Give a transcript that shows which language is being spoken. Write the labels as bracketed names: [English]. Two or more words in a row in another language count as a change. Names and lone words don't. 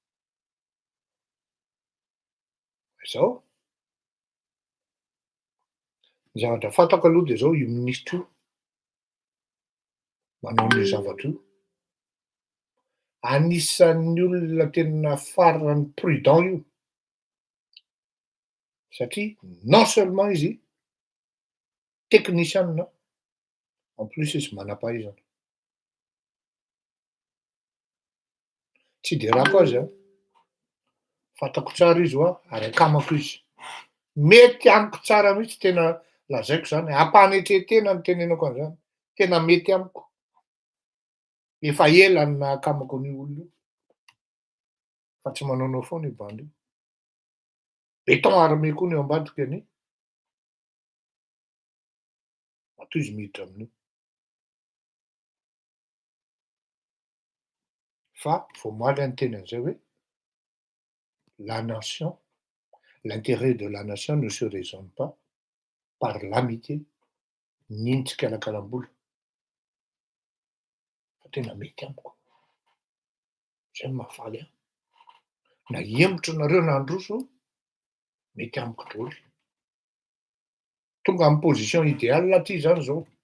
[Malagasy] Izao ny zavatra fantako aloha de zao io ministra io manao an'io zavatra io anisan'ny olona tena farany prudent io satria [French] non seulement [Malagasy] izy technicien, [French] en plus [Malagasy] izy manam-pahaizana. Tsy de rako azy fantako tsara izy ary akamako izy. Mety amiko tsara mihitsy tena lazaiko zany, ampanetretena ny tenenako an'izany, tena mety amiko. Efa ela ny nahakamako an'io olona io fa tsy manaonao foana io bandy io. [French] Béton armé [Malagasy] koa ny ao ambadika any. Matoa izy miditra amin'io. Fa voamaly ny teny an'izay hoe [French] la nation, l'intérêt de la nation ne se raisonne pas par l'amitié ni [Malagasy] ny tsikalakalam-bola. Fa tena mety amiko. Zay no mahafaly ahy. Na hemotro nareo na handroso, mety amiko daholo. Tonga amin'ny [French] position idéale [Malagasy] aty zany zao.